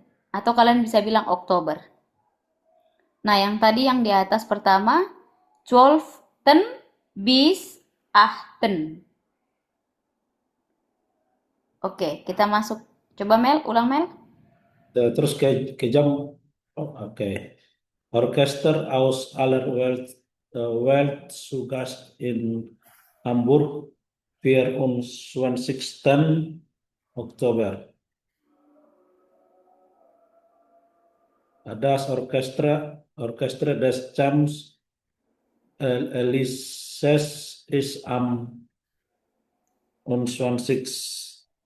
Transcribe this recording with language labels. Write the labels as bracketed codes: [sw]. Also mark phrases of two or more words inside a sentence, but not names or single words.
[id] Atau kalian bisa bilang Oktober. Nah, yang tadi yang di atas pertama 12 bis 18. Oke, kita masuk. Coba Mel, ulang Mel. Terus ke jam. Oke. [de] Orchester aus aller Welt zu Gast in Hamburg 24. Oktober. Das Orchester des Champs Elysees ist am 25.